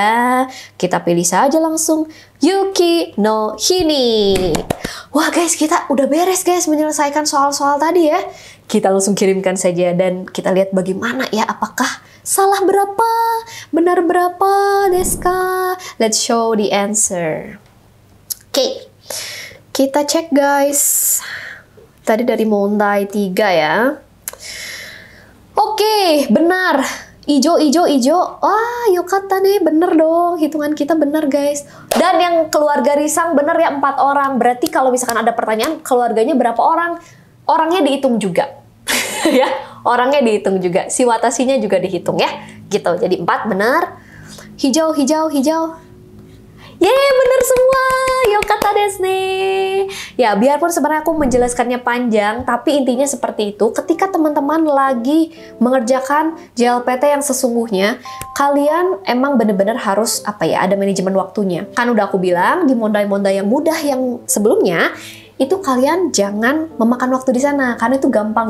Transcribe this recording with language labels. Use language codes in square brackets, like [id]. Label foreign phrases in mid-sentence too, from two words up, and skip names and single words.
[id] Kita pilih saja langsung Yuki no Hi nih. Wah guys, kita udah beres guys menyelesaikan soal-soal tadi ya. Kita langsung kirimkan saja dan kita lihat bagaimana ya, apakah salah berapa, benar berapa [ja] ですか? [en] Let's show the answer. [id] Oke. Kita cek guys. Tadi dari mondai 3 ya. Oke, benar. Ijo. Wah, yokatta nih, bener dong. Hitungan kita bener guys. Dan yang keluarga Risang bener ya, 4 orang. Berarti kalau misalkan ada pertanyaan, keluarganya berapa orang? Orangnya dihitung juga. Ya, orangnya dihitung juga. Si Watashinya juga dihitung ya. Gitu, jadi 4 bener. Hijau. Yeay, bener semua! [ja] よかったですね! [id] Ya, biarpun sebenarnya aku menjelaskannya panjang, tapi intinya seperti itu. Ketika teman-teman lagi mengerjakan JLPT yang sesungguhnya, kalian emang bener-bener harus, ada manajemen waktunya. Kan udah aku bilang, di mondai-mondai yang mudah yang sebelumnya, itu kalian jangan memakan waktu di sana, karena itu gampang.